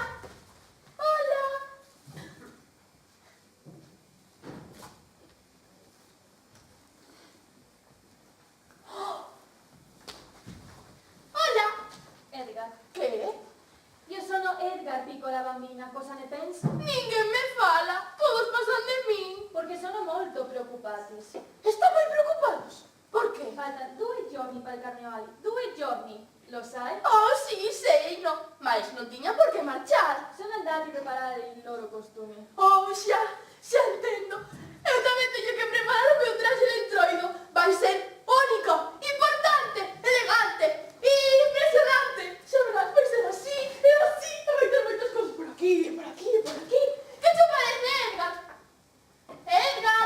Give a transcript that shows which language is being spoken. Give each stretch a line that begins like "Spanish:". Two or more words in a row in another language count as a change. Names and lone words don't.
Galician: Hola. Hola. Edgar.
Italian: Che? Io sono Edgar, piccola bambina. Cosa ne pensa?
Galician: Ninguén me fala. Todos pasan de min.
Italian: Porque sono molto preoccupati.
Galician: Están moi preocupados. Por qué?
Italian: Faltan 2 giorni per il carnevale. 2 giorni. Lo sai? Oh, sì, sei, no.
Galician: Mais non tiña por que marchar.
Italian: Sono andati a preparare i loro costumi.
Galician: Oh, xa entendo. Eu tamén teño que preparar o meu traxe de entroido. Vai ser único, importante, elegante e impresionante. Xa verás, vai ser así e así. E vai ter moitas cosas por aquí, e por aquí, e por aquí. Que te parece, Edgar? Edgar!